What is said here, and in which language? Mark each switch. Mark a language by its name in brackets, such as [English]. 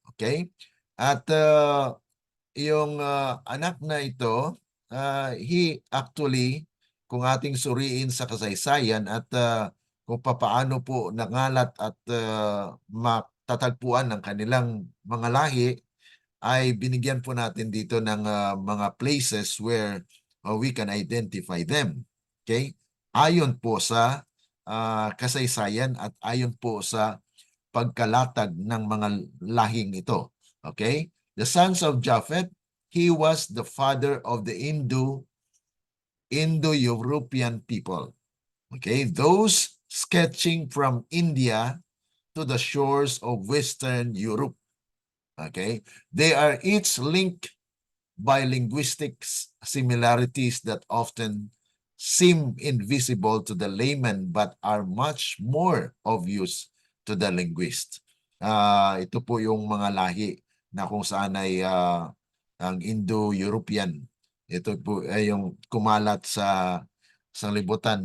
[Filipino] Okay? At yung anak na ito, [English] he actually, [Filipino] kung ating suriin sa kasaysayan at kung papaano po nangalat at matatagpuan ng kanilang mga lahi, ay binigyan po natin dito ng mga places [English] where we can identify them. [Filipino] Okay? Ayon po sa kasaysayan at ayon po sa pagkalatag ng mga lahing ito. [English] Okay? The sons of Japheth, he was the father of the Indo-European people. Okay? Those sketching from India to the shores of Western Europe. Okay? They are each linked by linguistic similarities that often seem invisible to the layman but are much more obvious to the linguist. [Filipino] Ito po yung mga lahi na kung saan ay ang Indo-European. Ito po ay yung kumalat sa sanglibutan.